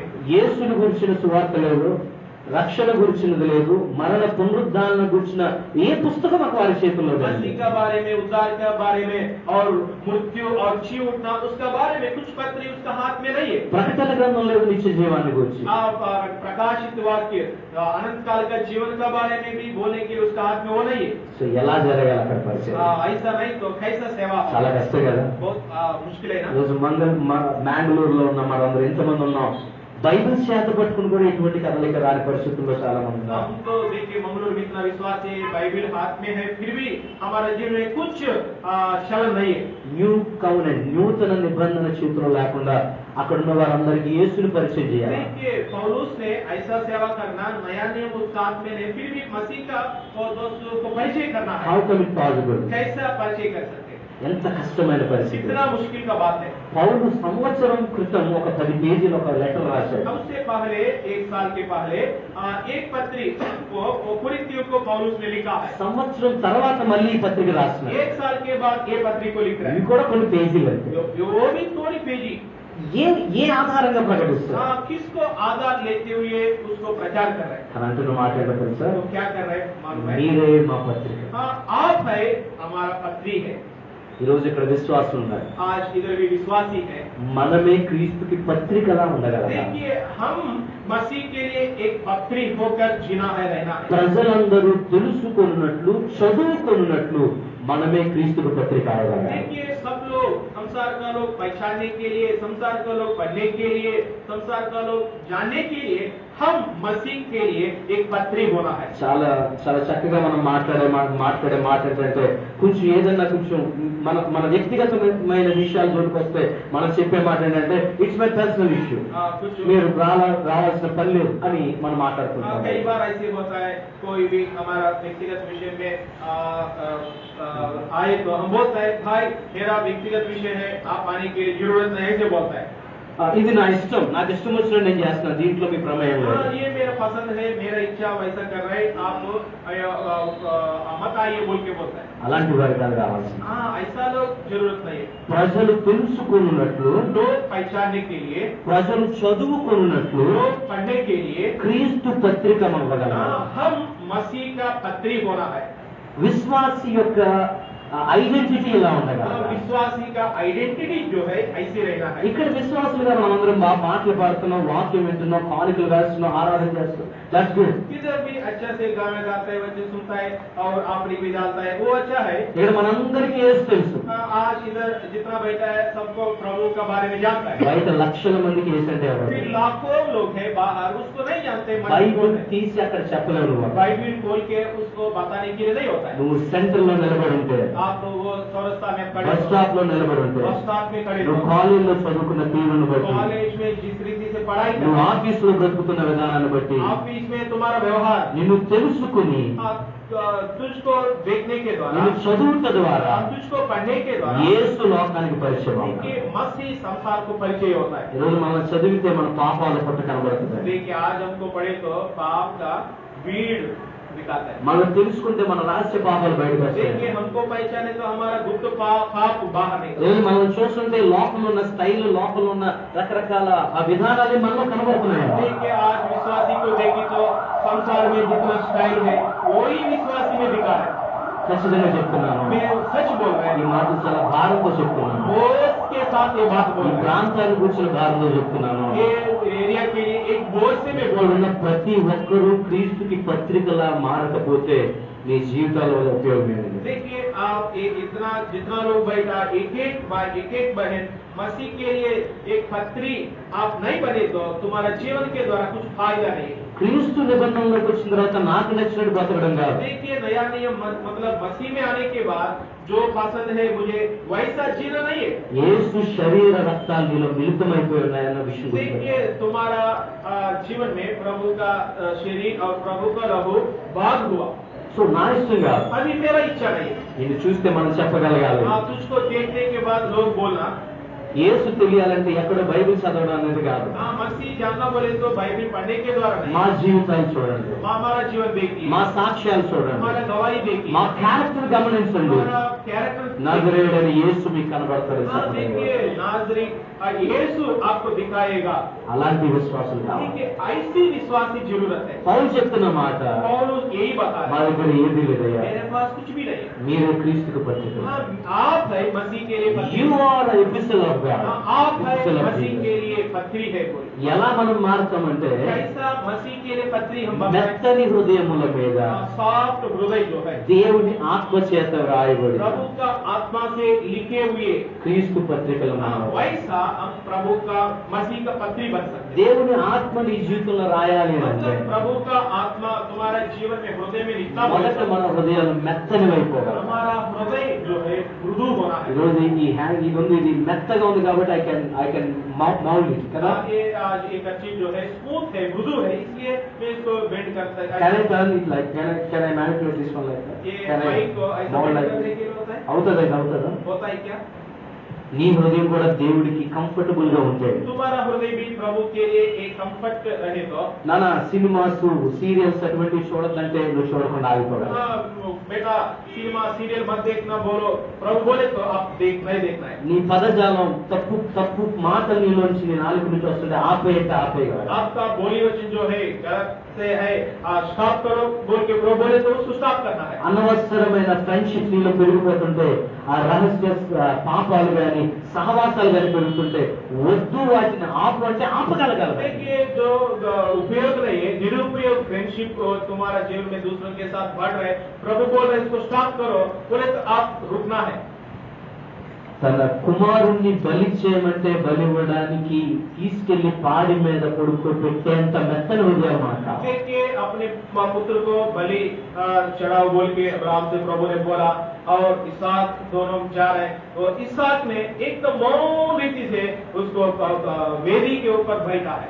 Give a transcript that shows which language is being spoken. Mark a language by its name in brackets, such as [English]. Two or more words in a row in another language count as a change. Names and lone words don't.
[Telugu] యేసుని గురించిన సువార్త లేదు, రక్షణ గురించినది లేదు, మరణ పునరుద్ధారణ గురించిన ఏ పుస్తకం మాకు వారి చేతుల్లో లేదు. [Hindi] मसीह के बारे में, उद्धार के बारे में और मृत्यु और जी उठना उसका बारे में कुछ पत्री उसका हाथ में नहीं है. [Telugu] ప్రకటన గ్రంథం లేదు నిత్య జీవాన్ని గురించి. [Hindi] प्रकाशित वाक्य अनंत काल का जीवन के बारे में भी बोलने के लिए उसका हाथ में वो नहीं है. [Telugu] సో ఎలా జరగాలి అక్కడ పరిచయం? [Hindi] ऐसा नहीं तो कैसा सेवा? [Telugu] చాలా కష్టం కదా. [Hindi] बहुत मुश्किल है ना. [Telugu] రోజు మ్యాంగ్లూరులో ఉన్న మనందరం ఎంతమంది ఉన్నాం, బైబిల్ చేత పట్టుకుని కూడా ఎటువంటి కదలిక రాని పరిస్థితుల్లో చాలా మంది ఉన్నారు. [Hindi] हम तो देखिए मंगलूर में इतना विश्वास है, बाइबल हाथ में है, फिर भी हमारा जीवन में कुछ चलन नहीं है. [English] New covenant, [Telugu] నూతన నిబంధన చేతుల్లో లేకుండా అక్కడ ఉన్న వారందరికీ యేసుని పరిచయం చేయాలి. [Hindi] देखिए पौलुस ने ऐसा सेवा करना, नया नियम उसका हाथ में नहीं, फिर भी मसीह का को परिचय करना है. [English] How come it possible? [Hindi] कैसा परिचय कर सकते? [Telugu] ఎంత కష్టమైన పరిస్థితి. [Hindi] कितना मुश्किल का बात है. [Telugu] పౌలు సంవత్సరం క్రితం ఒక 10 పేజీల ఒక లెటర్ రాశాడు. [Hindi] सबसे पहले 1 साल के पहले एक पत्री को कोरिन्थियों को पौलुस ने लिखा है. [Telugu] సంవత్సరం తర్వాత మళ్ళీ ఈ పత్రిక రాస్తున్నాడు. [Hindi] 1 साल के बाद ये पत्री को लिख रहा [Telugu] ఇవి [Hindi] है. [Telugu] కూడా కొన్ని పేజీలు అంతే. [Hindi] वो भी थोड़ी पेजी. [Telugu] ఏ ఆధారంగా ప్రకటిస్తారు? [Hindi] किसको आधार लेते हुए उसको प्रचार कर रहे हैं. [Telugu] అని అంటున్న మాట ఏంటో తెలుసా? [Hindi] तो क्या कर रहे हैं मालूम है? [Telugu] మీరే మా పత్రిక. [Hindi] आप है हमारा पत्री है. [Telugu] ఈ రోజు ఇక్కడ విశ్వాసం ఉన్నారు. [Hindi] आज इधर भी विश्वासी है. [Telugu] మనమే క్రీస్తుకి పత్రికలా ఉండగలరా? [Hindi] देखिए हम मसीह के लिए एक पत्री होकर जीना है, रहना है. [Telugu] ప్రజలందరూ తెలుసుకొనున్నట్లు చదువుకొనున్నట్లు మనమే క్రీస్తుకు పత్రిక అవ్వగలరా? [Hindi] देखिए सब लोग, संसार का लोग पहचानने के लिए, संसार का लोग पढ़ने के लिए, संसार का लोग जानने के लिए हम मसीह के लिए एक पत्री होना है. [Telugu] చాలా చాలా చక్కగా మనం మాట్లాడే మాట ఏంటంటే కొంచెం ఏదన్నా కొంచెం మన వ్యక్తిగతమైన విషయాలు జోలికొస్తే మనం చెప్పే మాట ఏంటంటే [English] It's my personal issue, [Telugu] మీరు రావాల్సిన పని లేదు అని మనం మాట్లాడుకుంటాం. [Hindi] कई बार ऐसे होता है, कोई भी हमारा व्यक्तिगत विषय में आए तो हम बोलता है भाई मेरा व्यक्तिगत विषय है, आप आने की जरूरत नहीं, ऐसे बोलता है. [Telugu] ఇది నా ఇష్టం, నాకు ఇష్టం వచ్చినట్టు నేను చేస్తున్నా, దీంట్లో మీ ప్రమేయం లేదు. [Hindi] ये मेरा पसंद है, मेरा इच्छा वैसा कर रहे हैं, आप मत आइए बोल के बोलता है. [Telugu] అలాంటి వారి కాదు కావాల్సింది. [Hindi] ऐसा लोग जरूरत नहीं है. [Telugu] ప్రజలు తెలుసుకున్నట్లు, [Hindi] लोग पहचानने के लिए, [Telugu] ప్రజలు చదువుకున్నట్లు, [Hindi] लोग पढ़ने के लिए [Telugu] క్రీస్తు పత్రిక అవ్వగలరా? [Hindi] हम मसीह का पत्री होना है. [Telugu] విశ్వాసి యొక్క ఐడెంటిటీ ఇలా ఉండగలరా? [Hindi] विश्वासी का आइडेंटिटी जो है ऐसे रहना है. [Telugu] ఇక్కడ విశ్వాసులుగా మనందరం బాగా పాటలు పాడుతున్నాం, వాక్యం వింటున్నాం, కానుకలు వేస్తున్నాం, ఆరాధన చేస్తున్నాం, [English] That's good. [Hindi] इधर भी अच्छा से गाना गाता है, वचन सुनता है और आपड़ी भी डालता है, वो अच्छा है. [Telugu] ఇక్కడ మనందరికీ యేసు తెలుసు. [Hindi] आज इधर जितना बैठा है सबको प्रभु का बारे में जानता है. [Telugu] బయట లక్షల మందికి యేసు అంటే ఎవరు? [Hindi] फिर लाखों लोग हैं बाहर, उसको नहीं जानते. [Telugu] బైబిల్ తీసి అక్కడ చెప్పలేవు. [Hindi] बाइबल खोल के उसको बताने के लिए नहीं होता है. [Telugu] నువ్వు సెంటర్ లో నిలబడి ఉంటే, [Hindi] आप तो वो चौरस्ता में खड़े, [English] bus stop [Telugu] లో నిలబడి ఉంటే, [English] bus stop [Hindi] में खड़े, [Telugu] నువ్వు కాలేజీలో చదువుకున్న తీరును బట్టి, [Hindi] कॉलेज में जिस रीति से पढ़ाई [Telugu] నువ్వు [Hindi] करते, [Telugu] ఆఫీసులో బ్రతుకుతున్న విధానాన్ని బట్టి, [Hindi] ऑफिस में तुम्हारा व्यवहार, [Telugu] నిన్ను తెలుసుకుని [Hindi] तुझको देखने के द्वारा, [Telugu] నిన్ను చదువుట ద్వారా [Hindi] तुझको पढ़ने के द्वारा [Telugu] యేసు లోకానికి పరిచయం అవుతాడు. [Hindi] देखिए मसीह संसार को परिचय होता है. [Telugu] ఈరోజు మనం చదివితే మన పాపాల పట్ల కనబడుతుంది. [Hindi] देखिए आज हमको पढ़े तो पाप का भीड़ दिखाता है। [Telugu] మనం తెలుసుకుంటే మన రహస్య పాపాలు బయటకు [Hindi] देखिए [Telugu] వస్తాయి. [Hindi] हमको पहचाने तो हमारा गुप्त पाप बाहर निकले। [Telugu] లేదు మనం చూస్తుంటే లోపల ఉన్న స్టైల్, లోపల ఉన్న రకరకాల ఆ విధానాలు మనలో కనబడుతున్నాయి. [Hindi] देखिए आज विश्वासी को देखी तो संसार में जितना स्टाइल है वही विश्वासी में दिखा है। [Telugu] ఖచ్చితంగా చెప్తున్నాను, [Hindi] मैं सच बोल रहा [Telugu] ఈ [Hindi] हूँ, [Telugu] మాటలు చాలా భారంతో చెప్తున్నాను. [Hindi] बोझ के साथ ये बात बोल [Telugu] ఈ [Hindi] रहा हूँ। [Telugu] ప్రాంతాన్ని కూర్చున్న భారంతో చెప్తున్నాను. [Hindi] ये एरिया के लिए एक बोझ से मैं बोल [Telugu] ఇక్కడున్న [Hindi] रहा हूँ। [Telugu] ప్రతి ఒక్కరూ క్రీస్తుకి పత్రికలా మారకపోతే నీ జీవితాల వల్ల ఉపయోగం ఏంటి? [Hindi] देखिए आप इतना जितना लोग बैठा एक एक बहन मसीह के लिए एक पत्री आप नहीं बने तो तुम्हारा जीवन के द्वारा कुछ फायदा नहीं। [Telugu] క్రీస్తు నిబంధనలోకి వచ్చిన తర్వాత నాకు నచ్చినట్టు బతకడం కాదు. [Hindi] देखिए नया नियम मतलब मसीह में आने के बाद जो पसंद है मुझे वैसा जीना नहीं है। [Telugu] యేసు శరీర రక్తాలు నీలో మిళితమైపోయి ఉన్నాయన్న విషయం గుర్తుపెట్టుకో. [Hindi] देखिए तुम्हारा जीवन में प्रभु का शरीर और प्रभु का लहू भाग हुआ। [Telugu] సో నా ఇష్టం కాదు, [Hindi] अभी मेरा इच्छा नहीं है। [Telugu] ఇది చూస్తే మనం చెప్పగలగాలి. [Hindi] तुझको देखने के बाद लोग बोलना [Telugu] యేసు తెలియాలంటే ఎక్కడ బైబిల్ చదవడం అనేది కాదు. [Hindi] मसीह जानना बोले तो बाइबल पढ़ने के द्वारा नहीं। [Telugu] మా జీవితాలు చూడండి, [Hindi] हमारा जीवन देखिए, [Telugu] మా సాక్ష్యాలు చూడండి, [Hindi] हमारा गवाही देखिए, [Telugu] మా క్యారెక్టర్ గమనించండి. [Hindi] हमारा कैरेक्टर [Telugu] నజరేయుడైన యేసు మీకు కనబడతాడు. [Hindi] देखिए नाज़री यीशु आपको दिखाएगा। [Telugu] అలాంటి విశ్వాసం కావాలి. [Hindi] देखिए ऐसी विश्वासी जरूरत है। [Telugu] పౌలు చెప్తున్న మాట, [Hindi] पौलुस यही बता [Telugu] మా [Hindi] रहे हैं, [Telugu] దగ్గర ఏది లేదయ్యా, [Hindi] मेरे पास कुछ भी नहीं है। [Telugu] మీరే క్రీస్తుకు పత్రిక. [Hindi] हाँ, आप है मसीह के लिए पत्री। [English] You are episode of God. [Hindi] हाँ, आप है मसीह के लिए पत्री है कोई। [Telugu] ఎలా మనం మారుతామంటే [Hindi] कैसा मसीह के लिए पत्री हम बनाए? [Telugu] మెత్తని హృదయముల మీద [Hindi] सॉफ्ट हृदय जो है [Telugu] దేవుని ఆత్మ చేత రాయబడి [Hindi] प्रभु का आत्मा से लिखे हुए, [Telugu] క్రీస్తు పత్రికలు మనం. [Hindi] वैसा हम प्रभु का मसीह का पत्री बन सकते हैं। [Telugu] దేవుని ఆత్మ నీ జీవితంలో రాయాలి అంటే [Hindi] मतलब प्रभु का आत्मा तुम्हारे जीवन में हृदय में लिखना [Telugu] మొదట [Hindi] पड़ेगा। [Telugu] మన హృదయాలు మెత్తని అయిపోవాలి. [Hindi] हमारा हृदय जो है मृदु होना है। [Telugu] ఈరోజు ఈ హ్యాండ్ ఇది ఉంది, ఇది మెత్తగా ఉంది కాబట్టి [English] I can mould it [Telugu] కదా. [Hindi] ये आज एक चीज जो है स्मूथ है, मृदु है, इसलिए मैं इसको बेंड करता [English] Can I turn it like, can I manipulate this one like that? [Hindi] ये [English] Can I [Hindi] माइक को ऐसा [English] mold [Hindi] बेंड [English] like [Hindi] करने [English] that? [Hindi] के लिए होता है। [Telugu] అవుతుందా? [Hindi] होता है क्या? [Telugu] నీ హృదయం కూడా దేవుడికి కంఫర్టబుల్ గా ఉంటే. [Hindi] तुम्हारा हृदय भी प्रभु के लिए एक कंफर्ट रहे तो। [Telugu] నానా సినిమాస్ సీరియల్స్ అటువంటివి చూడద్దంటే నువ్వు చూడకుండా ఆగిపోవాలి. [Hindi] बेटा सिनेमा सीरियल मत देखना बोलो, प्रभु बोले तो आप नहीं देखना है। [Telugu] నీ पदजाలం తప్పు మాటలు నీలోంచి నీ నాలుక నుంచి వస్తుంటే ఆపేయగలరు. [Hindi] आपका बोली वचन जो है गलत से है, स्टॉप करो बोल के प्रभु बोले तो उसको स्टॉप करना है। [Telugu] అనవసరమైన ఫ్రెండ్షిప్ నీలో పెరిగిపోతుంటే, ఆ రహస్య పాపాలు గాని సహవాసాలు గాని పెరుగుతుంటే వద్దు, వాటిని ఆపు అంటే ఆపగలగాలి. [Hindi] देखिए जो उपयोग नहीं है, निरुपयोग फ्रेंडशिप तुम्हारा जीवन में दूसरों के साथ बढ़ रहे, प्रभु बोल रहे इसको स्टॉप करो बोले तो आप रुकना है। [Telugu] తన కుమారుణ్ణి బలి చేయమంటే బలివ్వడానికి తీసుకెళ్లి పాడి మీద పడుకోబెట్టేంత మెత్తని హృదయం మాట. [Hindi] देखिए अपने पुत्र को बलि चढ़ाओ बोल के अब्राहम से प्रभु ने बोला, और इसहाक दोनों जा रहे, और इसहाक ने एकदम मौन रीति से उसको वेदी के ऊपर बैठा है।